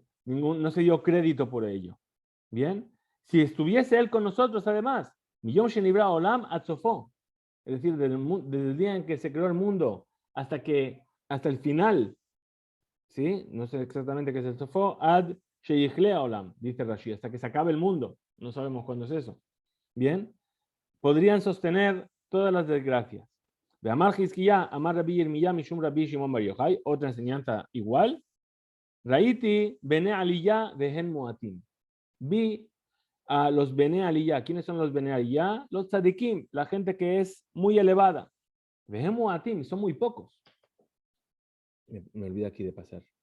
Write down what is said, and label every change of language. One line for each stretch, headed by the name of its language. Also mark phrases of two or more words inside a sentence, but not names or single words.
Spanish: No se dio crédito por ello. Bien, si estuviese él con nosotros además,
Hebrew: מיום שנברא עולם עד סופו,
Spanish: es decir, desde el día en que se creó el mundo hasta el final, ¿sí? No sé exactamente qué es el Sofo,
Hebrew: עד שיכלה עולם,
Spanish: dice Rashi, hasta que se acabe el mundo. No sabemos cuándo es eso. Bien, podrían sostener todas las desgracias.
Hebrew: דאמר חזקיה, אמר רבי ירמיה, משום רבי שמעון בר יוחאי,
Spanish: otra enseñanza igual.
Hebrew: ראיתי בני עלייה והן מועטים.
Spanish: Vi a los
Hebrew: בני עלייה.
Spanish: ¿Quiénes son los
Hebrew: בני עלייה?
Spanish: Los Tzadikim, la gente que es muy elevada.
Hebrew: והן מועטים,
Spanish: son muy pocos. Me olvidé aquí de pasar.